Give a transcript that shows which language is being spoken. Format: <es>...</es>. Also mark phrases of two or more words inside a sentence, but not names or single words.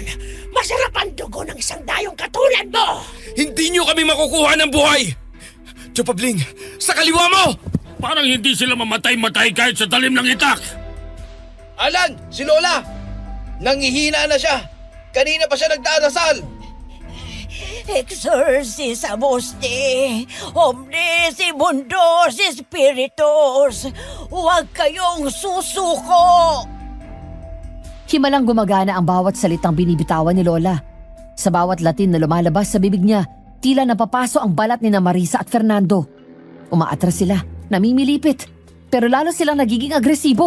<tl>Masarap ang dugo ng isang dayong katulad mo! Hindi niyo kami makukuha ng buhay! Chupabling, sa kaliwa mo! Parang hindi sila mamatay-matay kahit sa talim ng itak! Alan, si Lola! Nangihina na siya! Kanina pa siya nagdarasal!</tl> <la>Exorcismus te, omnis immundos spiritus,</la> <tl>huwag kayong susuko! Himalang gumagana ang bawat salitang binibitawan ni Lola. Sa bawat Latin na lumalabas sa bibig niya, tila napapaso ang balat ni Marisa at Fernando. Umaatras sila, namimilipit, pero lalo silang nagiging agresibo.</tl>